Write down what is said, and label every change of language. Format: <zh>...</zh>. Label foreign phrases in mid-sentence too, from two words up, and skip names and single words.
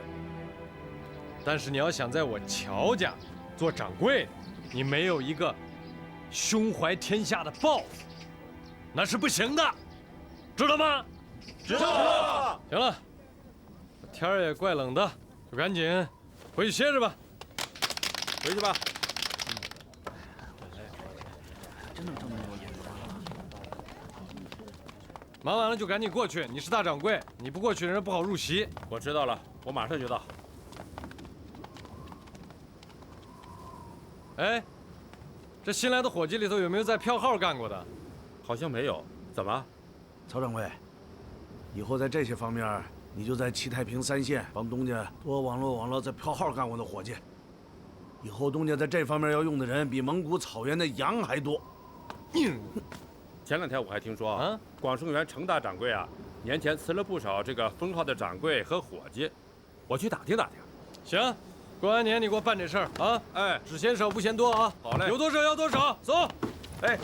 <zh>但是你要想在我乔家做掌柜，你没有一个胸怀天下的抱负，那是不行的，知道吗？知道。行了，天儿也怪冷的，就赶緊回去歇着吧。回去吧。忙完了就趕緊過去。你是大掌櫃，你不過去，人家不好入席。我知道了，我馬上就到。哎，這新來的伙計裡頭有沒有在票號幹過的？好像沒有。怎麼？曹掌櫃，以後在這些方面，你就在七太平3縣幫東家多網絡在票號幹過的伙計。以後東家在這方面要用的人比蒙古草原的羊還多。前兩天我還聽說啊，廣盛園程大掌櫃啊，年前辭了不少這個封號的掌櫃和伙計，我去打聽打聽。行，過完年你給我辦這事兒啊！哎，只嫌少不嫌多啊！好嘞，有多少要多少，走。哎，</zh>